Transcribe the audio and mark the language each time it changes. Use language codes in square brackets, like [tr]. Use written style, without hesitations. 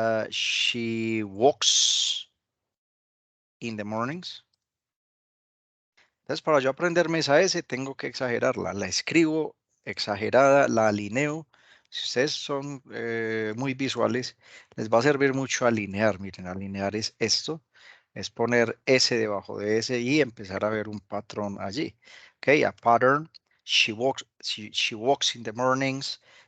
[en] She walks in the mornings. [es] Entonces, para yo aprenderme esa S, tengo que exagerarla. La escribo exagerada, la alineo. Si ustedes son muy visuales, les va a servir mucho alinear. Miren, alinear es esto. Es poner S debajo de S y empezar a ver un patrón allí. [en] Ok, a pattern. She walks in the mornings.